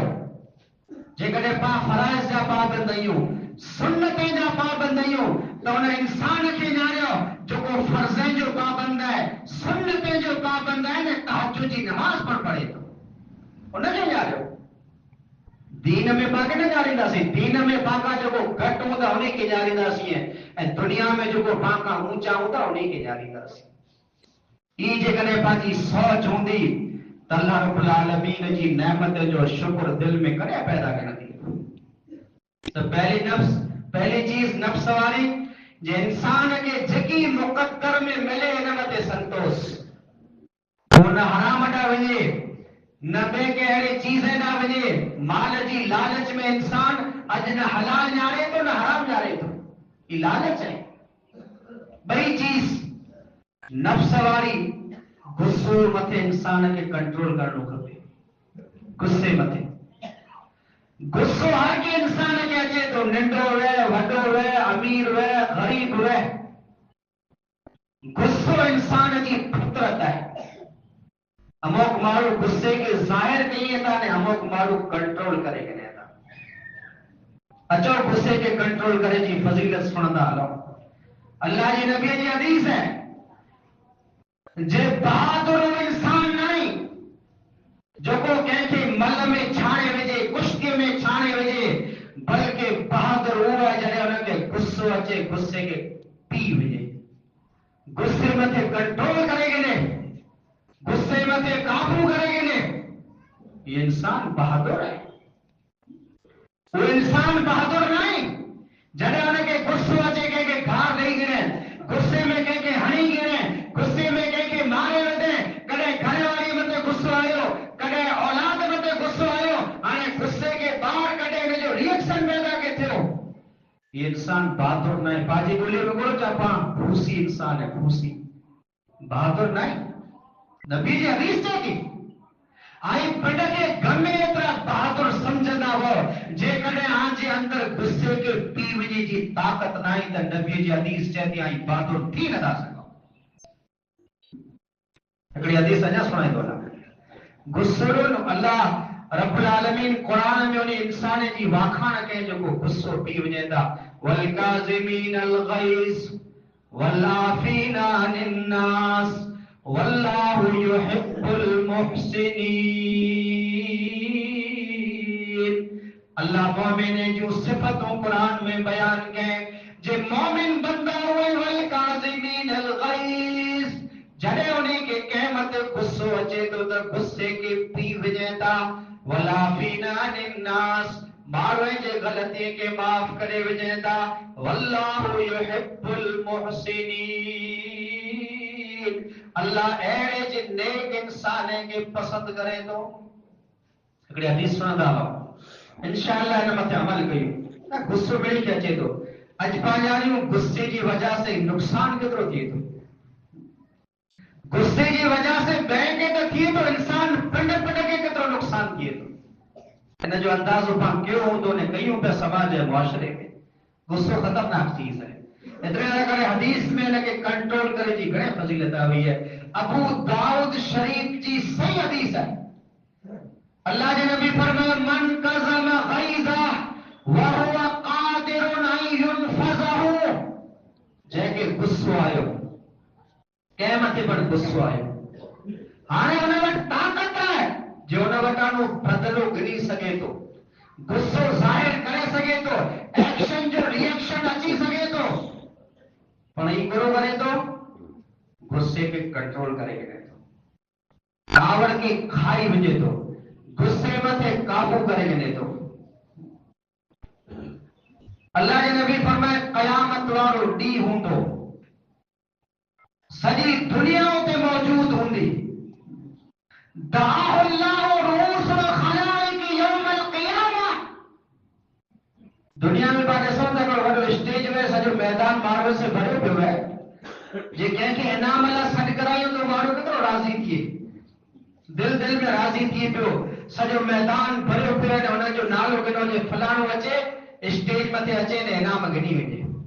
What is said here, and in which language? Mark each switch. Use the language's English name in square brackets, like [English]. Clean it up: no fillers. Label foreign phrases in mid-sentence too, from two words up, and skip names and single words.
[Sindhi] जेकॾहिं पां फराइज़ जा पाबंद आहियूं सुन्नत जा पाबंद आहियूं त उन इंसान खे ॼाणियो जेको फर्ज़ जो पाबंद आहे सुन्नत जो पाबंद आहे न तहज्जुद जी नमाज़ पढ़े थो उनखे ॼाणियो। दीन में पाके न ॼाणींदासीं। दीन में पाका जेको घटि हूंदा उन खे ॼाणींदासीं ऐं दुनिया में जेको पाका ऊंचा हूंदा उन खे ॼाणींदासीं। ई जेकॾहिं पंहिंजी सोच हूंदी त [Arabic] الله رب العالمين [Sindhi] जी नेमत जो शुक्र दिल में कॾहिं पैदा कंदी। त पहली चीज नफ्स वारी जे इंसान के जेकी मुक़द्दर में मिले हिन मथे संतोष वो न हराम ॾांहुं वञे न ॿिए के अहिड़े चीज़ ॾांहुं वञे। माल जी लालच में इंसान अॼु न हलाल ॼाणे थो न हराम ॼाणे थो। ई लालच है। ॿई चीज नफ्स वारी गुस्सो मथे इंसान खे कंट्रोल करणो खपे। गुस्से मथे गुस्सो हर के इंसान खे अचे थो नंढो वे वॾो वे अमीर वे ग़रीब वे। गुस्सो इंसान जी फितरत है। अमुक माण्हू गुस्से के ज़ाहिर कई था ने अमुक माण्हू कंट्रोल करे करे था। अचो गुस्से के कंट्रोल करे जी फजीलत सुणंदा हलो। अल्लाह जी नबी जी हदीस है जे बहादुर इंसान नहीं जेको कंहिंखे मल में छाणे विझे कुश्ती में छाणे विझे बल्कि बहादुर उहो आहे जॾहिं हुनखे गुस्सो अचे गुस्से खे पी विझे। गुस्से मथे कंट्रोल करे गिने गुस्से मथे काबू करे गिने [Hindi] ये इंसान बहादुर है। वो इंसान बहादुर नहीं [Sindhi] जॾहिं हुनखे गुस्सो अचे कंहिंखे घार ॾेई गिने गुस्से में कंहिंखे हणी गिने गुस्से में कंहिंखे मारे वठे कॾहिं घर वारी मथे गुस्सो आयो कॾहिं औलाद मथे गुस्सो आयो हाणे गुस्से खे ॿाहिरि कढे हिनजो रिएक्शन पैदा के थियो। [Hindi] ये इंसान बहादुर नहीं। [Sindhi] पंहिंजी ॿोली में बोलो छा पाण फूसी इंसान है फूसी बहादुर नहीं। नबी जी हदीस चए थी आई पिंड खे गम एतिरा बहादुर समझंदा हो जेकॾहिं आंजे अंदर गुस्से खे पी वञे जी ताक़त न आई त नबी जी हदीस चए थी आई बहादुर थी नथा सघो। हिकिड़ी हदीस अञा सुणाईंदो हलां। गुस्सो [Arabic] الله رب العالمين [Sindhi] क़ुरान में उन इंसान जी वाखाण कई जेको गुस्सो पी वञे था [Arabic] والكاظمين الغيظ والعافين عن الناس والله يحب المحسنين. [Sindhi] अल्लाह मोमिन जो सिफतों कुरान में बयान कए जे मोमिन बंदा हुए [Arabic] والكاظمين الغيظ [Sindhi] जॾहिं उन्हें के कहमत गुस्सो अचे तो त गुस्से के पी वञे था [Arabic] والعافين عن الناس [Sindhi] माण्हुनि जे ग़लतीअ खे माफ़ करे वञे था [Arabic] والله يحب المحسنين. [Sindhi] अल्लाह अहिड़े जे नेक इंसान खे पसंद करे थो। हिकिड़ी हदीस सुणंदा हुआ इंशाअल्लाह हिन मथे अमल कयूं गुस्सो मिली के अचे थो अॼु पंहिंजा आहियूं गुस्से जी वजह से नुक़सान केतिरो थिए थो गुस्से की वजह से बैंक के तो थिए तो इंसान पिंड के केतिरो नुक़सान थिए थो हिन जो अंदाज़ो पाण कयो हूंदो ने कयूं पिया समाज ऐं मुआशरे में गुस्सो ख़तरनाक चीज़ है एतिरे करे हदीस में हिनखे कंट्रोल करे जी घणे फज़ीलत हुई है अबू दाऊद शरीफ जी सही हदीस है अल्लाह के नबी फरमाया [Arabic] من كظم غيظا وهو قادر أن ينفذه [Sindhi] जंहिंखे गुस्सो आयो कंहिं मथे पण गुस्सो आयो हाणे हुन वटि ताक़त आहे जो हुन वटां बदिलो गिनी सघे थो गुस्सो ज़ाहिर करे सघे थो एक्शन जो रिएक्शन अची सघे थो पण ही कहिड़ो करे थो गुस्से खे कंट्रोल करे करे थो कावड़ खे खाई वञे थो गुस्से मथे काबू करे वञे थो अल्लाह जे नबी फरमाए क़यामत वारो ॾींहुं हूंदो सॼी दुनिया उते मौजूद हूंदी [Arabic] دعاه الله رؤوس الخلائق يوم القيامة [Sindhi] दुनिया में पाण ॾिसूं था हिकिड़ो वॾो स्टेज में सॼो मैदान माण्हुनि से भरियो पियो आहे जे कंहिंखे इनाम लाइ सॾु करायूं त माण्हू केतिरो राज़ी थिए दिल दिल में राज़ी थिए पियो सॼो मैदान भरियो पियो आहे हुनजो नालो गिनो जे फलाणो अचे स्टेज मथे अचे ने इनाम गिनी वञे